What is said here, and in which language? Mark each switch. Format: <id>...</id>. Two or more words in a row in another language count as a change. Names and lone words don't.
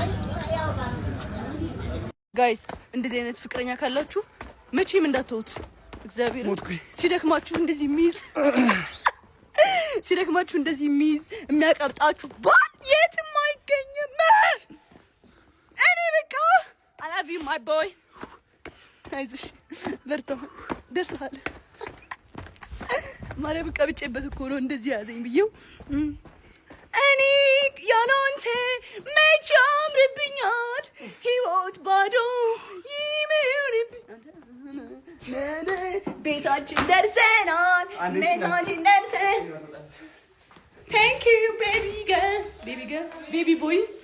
<am>ጋይስ እንደዚህ አይነት ፍቅረኛ ካላችሁ መቼም እንዳትተውት እግዚአብሔር ሲደክማችሁ እንደዚህ የሚይዝ የሚያቀብጣችሁ ባል የትም አይገኝም እኔ በቃ</am> <en>I love you my boy</en> <am>አይዞሽ በርታ ደርሰሃል ማርያም ቀብጬበት እኮ ነው እንደዚህ ያዘኝ ብዬው እኔ ያላንተ መቼ ያምርብኛል ህይወት ባዶ ይምርብኛል ቤታችን ደርሰናል</am> <en>Thank you baby girl baby boy</en>